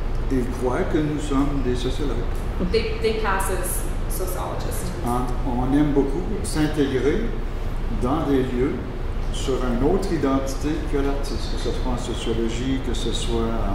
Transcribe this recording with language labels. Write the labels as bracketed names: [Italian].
[French] Ils croient que nous sommes des sociologues. [English] They pass as sociologists. [French] On aime beaucoup s'intégrer dans des lieux sur une autre identité que l'artiste, que ce soit en sociologie, que ce soit